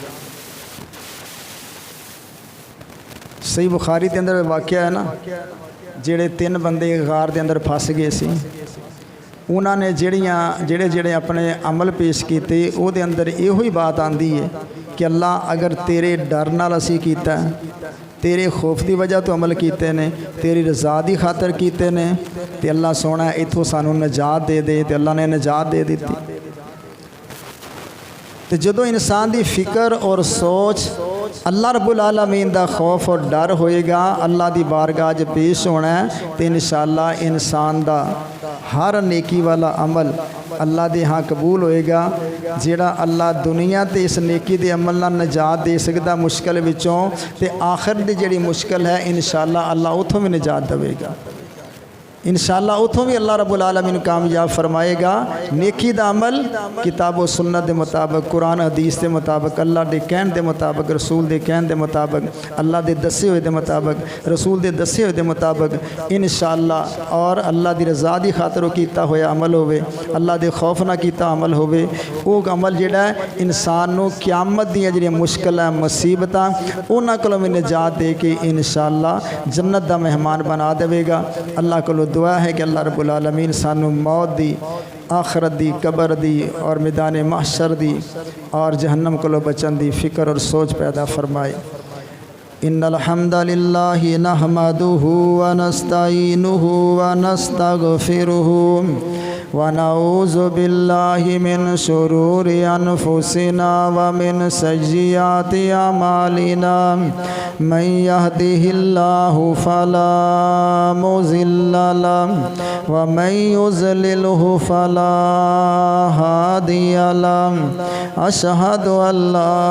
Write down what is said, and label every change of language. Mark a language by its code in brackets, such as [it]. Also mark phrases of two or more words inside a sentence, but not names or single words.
[pa] صحیح بخاری دے اندر واقعہ ہے نا، جڑے 3 بندے غار دے اندر پھس گئے سی، انہوں نے جڑے اپنے عمل پیش کیتے او دے اندر یہ ہوئی بات آندی ہے کہ اللہ اگر تیرے ڈر نال اسی کیتا ہے، تیرے خوف دی وجہ تو عمل کیتے نے، تیری رضا دی خاطر کیتے نے، تے اللہ سونا ایتھوں سانوں نجات دے دے، تے اللہ نے نجات دے دیتی۔ تے جدو انسان دی فکر اور سوچ اللہ [ar] رب العالمین [pa] دا خوف اور ڈر ہوئے گا، اللہ دی بارگاہ جے پیش ہونا ہے، تے انشاءاللہ انسان دا ہر نیکی والا عمل اللہ دے ہاں قبول ہوئے گا۔ جیڑا اللہ دنیا تے اس نیکی دے عمل نہ نجات دے سکتا مشکل وچوں، تے آخر دی جڑی مشکل ہے انشاءاللہ اللہ اتھوں میں نجات دے گا، انشاءاللہ اتھوں بھی اللہ [ar] رب العالمین [pa] کامیاب فرمائے گا۔ نیکی دا عمل کتاب و سنت دے مطابق، قرآن حدیث دے مطابق، اللہ دے کہن دے مطابق، رسول دے کہن دے مطابق، اللہ دے دسے ہوئے دے مطابق، رسول دے دسے ہوئے دے مطابق انشاءاللہ، اور اللہ دی رضا دی خاطر کیتا ہویا عمل ہوئے، اللہ دے خوف نہ کیتا عمل ہوئے، وہ عمل جڑا ہے انسان نو قیامت دی جڑی مشکل ہے، مصیبتاں انہاں کولوں بھی نجات دے کے انشاءاللہ جنت دا مہمان بنا دے گا۔ اللہ کولوں دعا ہے کہ اللہ [ar] رب العالمین [pa] سانو موت دی، آخرت دی، قبر دی اور میدان محشر دی اور جہنم کو بچن دی فکر اور سوچ پیدا فرمائے۔ [ar] ان الحمد للہ نحمدہ ونستعینہ ونستغفرہ ونعوذ بالله من شرور أنفسنا ومن سيئات أعمالنا من يهده الله فلا مضل له ومن يضلله فلا هادي له أشهد أن لا